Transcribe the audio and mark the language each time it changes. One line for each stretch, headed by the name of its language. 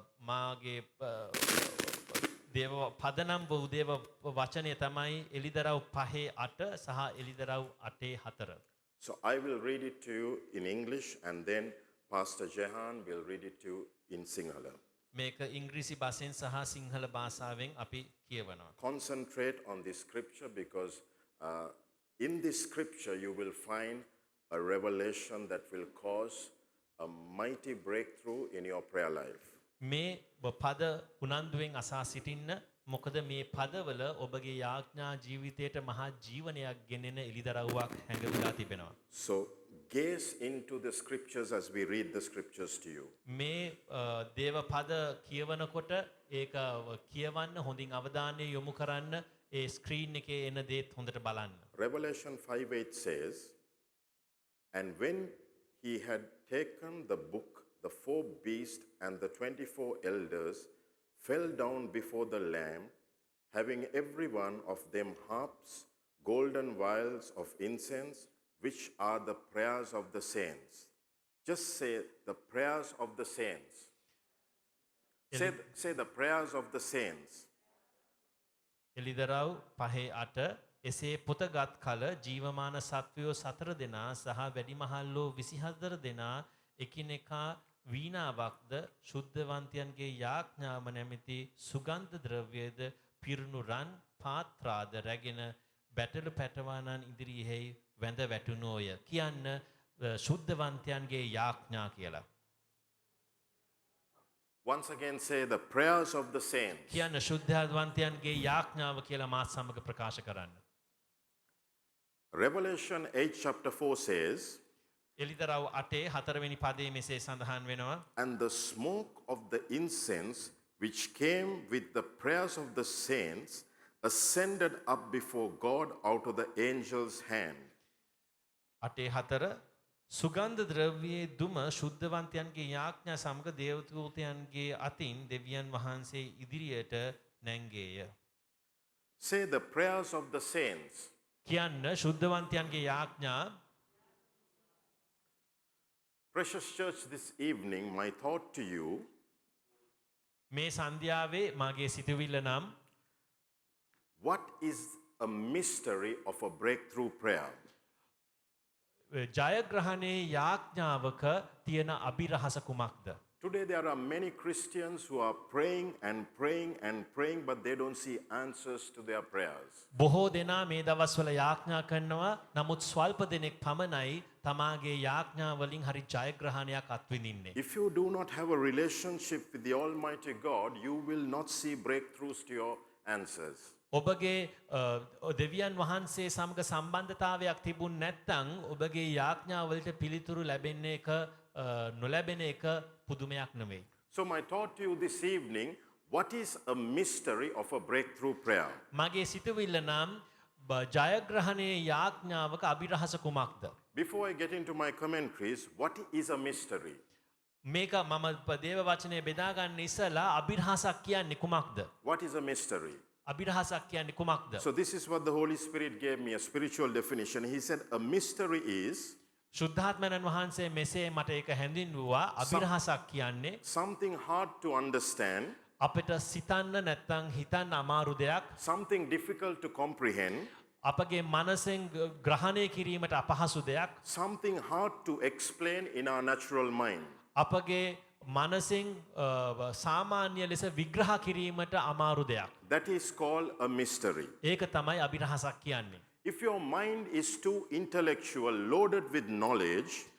Sinhala: මාගේ දේව පදනම් වූ දේව වචනය තමයි එලිදරව් 5:8 සහ එලිදරව් 8:4.
English: So I will read it to you in English and then Pastor Jehan will read it to you in Sinhala.
Sinhala: මේක ඉංග්‍රීසි භාෂෙන් සහ සිංහල භාෂාවෙන් අපි කියවනවා.
English: Concentrate on this scripture because in this scripture you will find a revelation that will cause a mighty breakthrough in your prayer life.
Sinhala: මේ පද උනන්දුවෙන් අසා සිටින්න මොකද මේ පදවල ඔබගේ යාඥා ජීවිතයට මහා ජීවනයක් ගෙනෙන එළිදරව්වක් හැඟවිලා තිබෙනවා.
English: So gaze into the scriptures as we read the scriptures to you.
Sinhala: මේ දේව පද කියවනකොට ඒක කියවන්න හොඳින් අවධානය යොමු කරන්න ඒ ස්ක්‍රීන් එකේ එන දේත් හොඳට බලන්න.
English: Revelation 5:8 says, and when he had taken the book, the four beasts and the 24 elders fell down before the Lamb, having every one of them harps, golden vials of incense, which are the prayers of the saints. Just say the prayers of the saints. Say the prayers of the saints.
Sinhala: එළිදරව් 5:8 එසේ පොතගත් කල ජීවමාන සත්වයෝ 4 දෙනා සහ වැඩිමහල්ලෝ 24 දෙනා එකිනෙකා වීණාවක්ද ශුද්ධවන්තයන්ගේ යාඥාව නැමැති සුගන්ධ ද්‍රව්‍යද පිරුණු රන් පාත්‍රාද රැගෙන බැටළු පැටවානන් ඉදිරියෙහි වැඳ වැටුණෝය කියන්න ශුද්ධවන්තයන්ගේ යාඥා කියලා.
English: Once again say the prayers of the saints.
Sinhala: කියන්න ශුද්ධවන්තයන්ගේ යාඥාව කියලා මාත් සමග ප්‍රකාශ කරන්න.
English: Revelation 8 chapter 4 says,
Sinhala: එළිදරව් 8:4 වෙනි පදයේ මෙසේ සඳහන් වෙනවා.
English: and the smoke of the incense which came with the prayers of the saints ascended up before God out of the angel's hand.
Sinhala: 8:4 සුගන්ධ ද්‍රව්‍යයේ දුම ශුද්ධවන්තයන්ගේ යාඥා සමග දේවදූතයන්ගේ අතින් දෙවියන් වහන්සේ ඉදිරියට නැංගේය.
English: Say the prayers of the saints.
Sinhala: කියන්න ශුද්ධවන්තයන්ගේ යාඥා.
English: Precious church, this evening my thought to you
Sinhala: මේ සන්ධ්‍යාවේ මාගේ සිතුවිල්ල නම්
English: what is a mystery of a breakthrough prayer?
Sinhala: ජයග්‍රහණයේ යාඥාවක තියෙන අභිරහස කුමක්ද?
English: Today there are many Christians who are praying and praying and praying but they don't see answers to their prayers.
Sinhala: බොහෝ දෙනා මේ දවස්වල යාඥා කරනවා නමුත් ස්වල්ප දෙනෙක් පමණයි තමාගේ යාඥා වලින් හරි ජයග්‍රහණයක් අත්විඳින්නේ.
English: If you do not have a relationship with the Almighty God, you will not see breakthroughs to your answers.
Sinhala: ඔබගේ දෙවියන් වහන්සේ සමග සම්බන්ධතාවයක් තිබුණ නැත්නම් ඔබගේ යාඥා වලට පිළිතුරු ලැබෙන්න එක නොලැබෙන එක පුදුමයක් නෙවෙයි.
English: So my thought to you this evening, what is a mystery of a breakthrough prayer?
Sinhala: මගේ සිතුවිල්ල නම් ජයග්‍රහණයේ යාඥාවක අභිරහස කුමක්ද?
English: Before I get into my commentaries, what is a mystery?
Sinhala: මේක මම දේව වචනේ බෙදා ගන්න ඉස්සලා අභිරහසක් කියන්නේ කුමක්ද?
English: What is a mystery?
Sinhala: අභිරහසක් කියන්නේ කුමක්ද?
English: So this is what the Holy Spirit gave me, a spiritual definition. He said a mystery is
Sinhala: ශුද්ධාත්මයන් වහන්සේ මෙසේ මට ඒක හැඳින්වුවා අභිරහසක් කියන්නේ
English: something hard to understand,
Sinhala: අපිට සිතන්න නැත්නම් හිතන්න අමාරු දෙයක්,
English: something difficult to comprehend,
Sinhala: අපගේ මනසෙන් ග්‍රහණය කිරීමට අපහසු දෙයක්,
English: something hard to explain in our natural mind.
Sinhala: අපගේ මනසෙන් සාමාන්‍ය ලෙස විග්‍රහ කිරීමට අමාරු දෙයක්.
English: That is called a mystery.
Sinhala: ඒක තමයි අභිරහසක් කියන්නේ.
English: If your mind is too intellectual, loaded with knowledge,